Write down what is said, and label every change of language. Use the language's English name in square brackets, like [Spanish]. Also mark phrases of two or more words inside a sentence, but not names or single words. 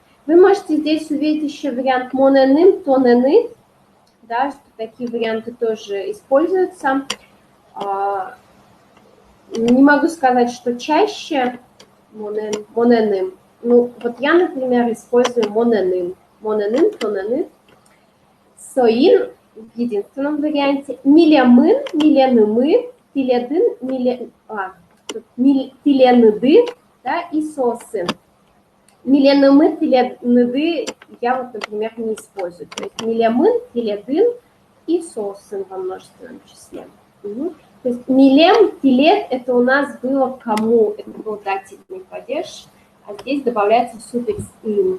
[Russian] Вы можете здесь увидеть еще вариант [Udmurt] моненым, тонены, [Russian] да, что такие варианты тоже используются. Не могу сказать, что чаще моненым. Ну, вот я, например, использую моненым. [Udmurt] Моненым, тонены. [Russian] Соин в единственном варианте. [Udmurt] Милямын, миленымы, тиледын, тиленыды, да, [Russian] и сосын. [Udmurt] Миленымы, тиленыды [Russian] я вот, например, не использую. То есть [Udmurt] милямын, тиледын [Russian] и сосын во множественном числе. Угу. То есть [Udmurt] милем, пилет, [Russian] это у нас было кому, это был дативный падеж, а здесь добавляется суффикс им.